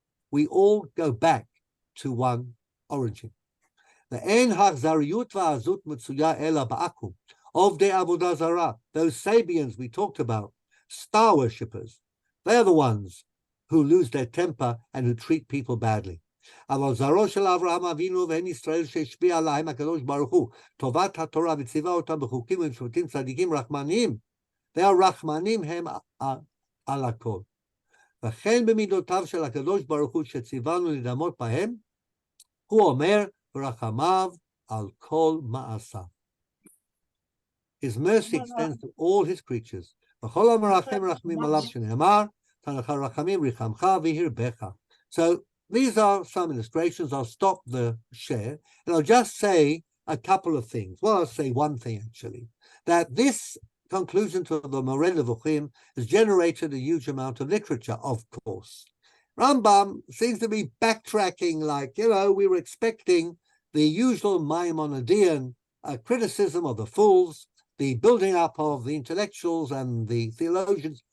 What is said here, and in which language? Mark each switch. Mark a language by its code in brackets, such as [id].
[en] We all go back to one origin. The en hachzariyut va'azut mitzuya ela ba'akum of the avodah zarah, those Sabians we talked about, star worshippers, they're the ones who lose their temper and who treat people badly. [he] אבל זרעו של אברהם אבינו ואין ישראל שהשפיע עליהם הקדוש ברוך הוא, טובת התורה וציווה אותם בחוקים ומשפטים צדיקים רחמנים, והרחמנים הם על הכל. וכן במידותיו של הקדוש ברוך הוא שציוונו לדמות בהם, הוא אומר ורחמיו על כל מעשיו. [en] His mercy extends to all his creatures. [he] וכל המרחם רחמים עליו שנאמר, תנך רחמים ריחמך והרבך. [en] So these are some illustrations. I'll stop the share and I'll just say a couple of things. Well, I'll say one thing actually, that this conclusion to the Moreh Nevukhim has generated a huge amount of literature, of course. Rambam seems to be backtracking like, we were expecting the usual Maimonidean criticism of the fools, the building up of the intellectuals and the theologians.